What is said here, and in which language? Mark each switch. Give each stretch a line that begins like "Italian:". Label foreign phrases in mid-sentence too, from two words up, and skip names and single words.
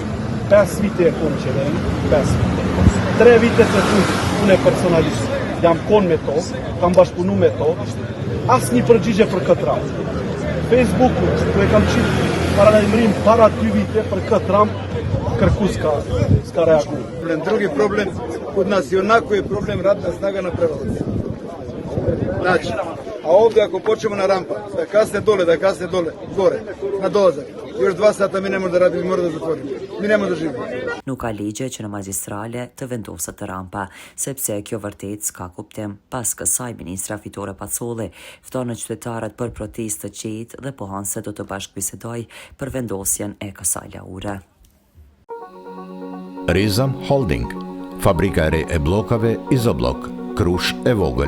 Albanian: 5 vite e konë qeveri, 5 vite. 3 vite të fundit, unë personalisht jam konë me to, kam bashkëpunu me to, asnjë përgjigje për këtë rast. Facebooku, ku e kam qitë paralajmërim para 2 vite për këtë ram, kërku s'ka reaguar.
Serbian: Drugi problem kod nas i onako je problem radna snaga na Prevallë. Znači, a ovdje ako počnemo na rampa, da kasne dole, gore, na dolazak, još 2 sata mi ne možemo da radimo, mi moramo da zatvorimo. Mi ne možemo da živimo.
Albanian: Nuk ka ligje që në magistrale të vendoset të rampa, sepse kjo vërtet s'ka kuptim. Pas kësaj, ministra Vitore Pacolli fton në qytetarët për protestë të qetë dhe pohon se do të bashkëbisedoj për vendosjen e kësaj lahure. Rizam Holding, fabrika e re e bllokave Izoblok, Krush e vogël.